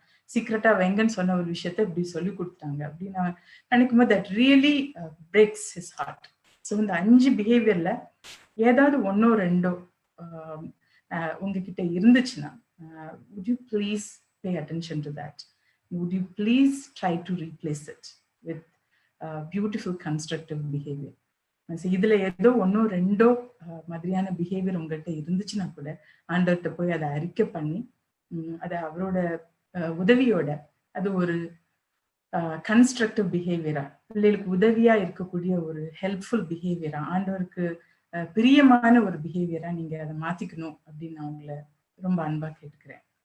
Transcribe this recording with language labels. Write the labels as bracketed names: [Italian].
[Tamil] சீக்கிரட்டா வெங்கன்னு சொன்ன ஒரு விஷயத்த இப்படி சொல்லி கொடுத்தாங்க அப்படின்னு நான் நினைக்கும் போது [English] That really breaks his heart. [Tamil] So இந்த 5 பிஹேவியர்ல ஏதாவது ஒன்னோ ரெண்டோ உங்ககிட்ட இருந்துச்சுன்னா, [English] would you please pay attention to that? Would you please try to replace it with beautiful constructive behavior? [Tamil] இதுல ஏதோ ஒன்னோ ரெண்டோ மாதிரியான பிஹேவியர் உங்கள்கிட்ட இருந்துச்சுன்னா கூட ஆண்டவர்கிட்ட போய் அதை அறிக்கை பண்ணி அதை அவரோட உதவியோட அது ஒரு கன்ஸ்ட்ரக்டிவ் பிஹேவியரா, பிள்ளைகளுக்கு உதவியா இருக்கக்கூடிய ஒரு ஹெல்ப்ஃபுல் பிஹேவியரா, ஆண்டவருக்கு பிரியமான ஒரு பிஹேவியரா நீங்க அதை மாத்திக்கணும் அப்படின்னு நான் உங்களை ரொம்ப அன்பா கேட்டுக்கிறேன்.